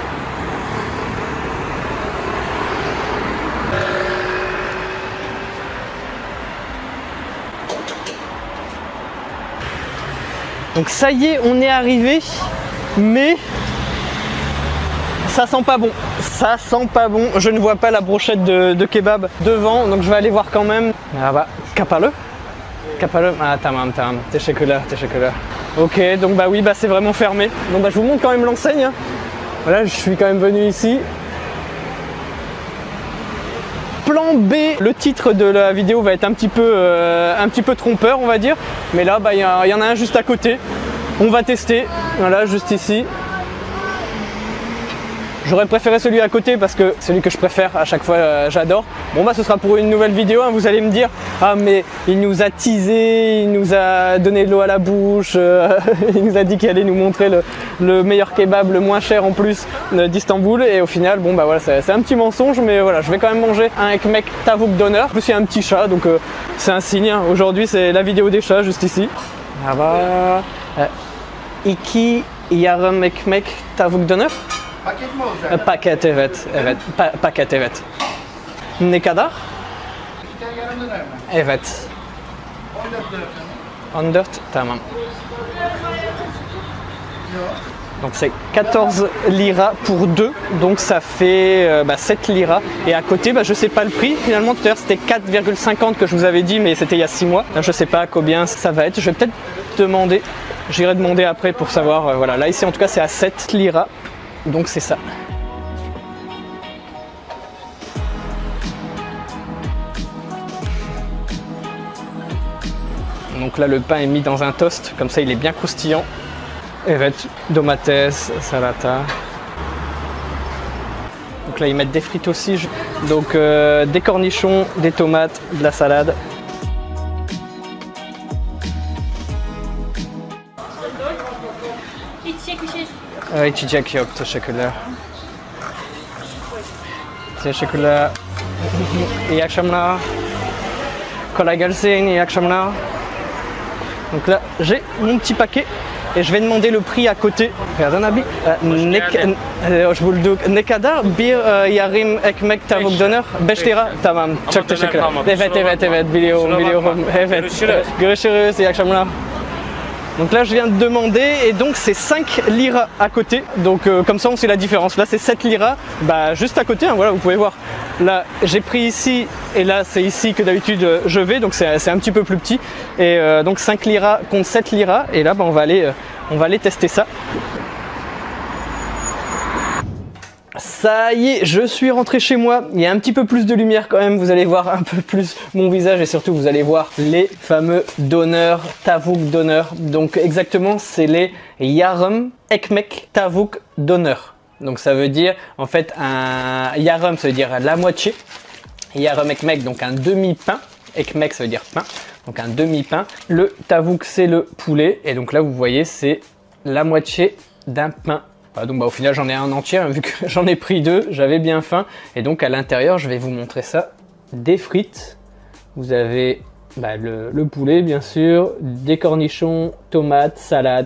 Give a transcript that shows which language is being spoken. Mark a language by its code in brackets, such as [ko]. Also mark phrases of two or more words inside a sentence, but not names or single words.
[fr] Donc ça y est, on est arrivé, mais ça sent pas bon. Ça sent pas bon. Je ne vois pas la brochette de kebab devant, donc je vais aller voir quand même. [tr] Ah kapalı. Kapalı. Ah tamam. Teşekkürler. [fr] Ok, donc oui, c'est vraiment fermé. Donc je vous montre quand même l'enseigne. Voilà, je suis quand même venu ici. Plan B, le titre de la vidéo va être un petit peu trompeur on va dire, mais là il y en a un juste à côté, on va tester, voilà juste ici. J'aurais préféré celui à côté parce que celui que je préfère à chaque fois, j'adore. Bon bah ce sera pour une nouvelle vidéo, hein. Vous allez me dire, ah mais il nous a teasé, il nous a donné de l'eau à la bouche, il nous a dit qu'il allait nous montrer le meilleur kebab, le moins cher en plus d'Istanbul, et au final bon bah voilà, c'est un petit mensonge, mais voilà, je vais quand même manger un [tr] ekmek tavuk döner. [fr] En plus il y a un petit chat, donc c'est un signe, hein. Aujourd'hui c'est la vidéo des chats juste ici. Ah bah, [tr] iki yarım ekmek tavuk döner. Paket mi olacak? Paket, evet, evet. Paket, evet. Ne kadar? 2 tane yarım döner mi? Evet. 14 döner. 14, tamam. Yok. [fr] Donc c'est 14 lira pour 2, donc ça fait 7 lira. Et à côté, je sais pas le prix. Finalement, tout à l'heure c'était 4,50 que je vous avais dit, mais c'était il y a 6 mois. Là, je sais pas combien ça va être. Je vais peut-être demander. J'irai demander après pour savoir. Voilà, là ici en tout cas c'est à 7 lira. Donc c'est ça. Donc là le pain est mis dans un toast, comme ça il est bien croustillant. [tr] Evet, domates, salata. [fr] Donc là ils mettent des frites aussi. Donc des cornichons, des tomates, de la salade. [tr] İçecek yok, teşekkürler. Teşekkürler. İyi akşamlar. Kolay gelsin, iyi akşamlar. [fr] Donc là, j'ai mon petit paquet et je vais demander le prix à côté. [tr] Pardon abi. Hoş bulduk. Ne kadar bir yarım ekmek tavuk döner? 5 lira. Tamam. Çok teşekkürler. Evet, biliyorum. Evet. Görüşürüz, iyi akşamlar. [fr] Donc là je viens de demander et donc c'est 5 lira à côté, donc comme ça on sait la différence. Là c'est 7 lira, juste à côté, hein, voilà, vous pouvez voir. Là j'ai pris ici et là c'est ici que d'habitude je vais, donc c'est un petit peu plus petit. Et donc 5 lira contre 7 lira, et là on va aller tester ça. Ça y est, je suis rentré chez moi. Il y a un petit peu plus de lumière quand même. Vous allez voir un peu plus mon visage et surtout vous allez voir les fameux döners, [tr] tavuk döner. [fr] Donc exactement, c'est les [tr] yarım ekmek tavuk döner. [fr] Donc ça veut dire en fait un yarım, ça veut dire la moitié. [tr] Yarım ekmek, [fr] donc un demi-pain. Ekmek, ça veut dire pain. Donc un demi-pain. Le tavuk, c'est le poulet. Et donc là, vous voyez, c'est la moitié d'un pain. Voilà, donc au final j'en ai un entier, hein, vu que j'en ai pris 2, j'avais bien faim. Et donc à l'intérieur, je vais vous montrer ça. Des frites, vous avez le poulet bien sûr, des cornichons, tomates, salade.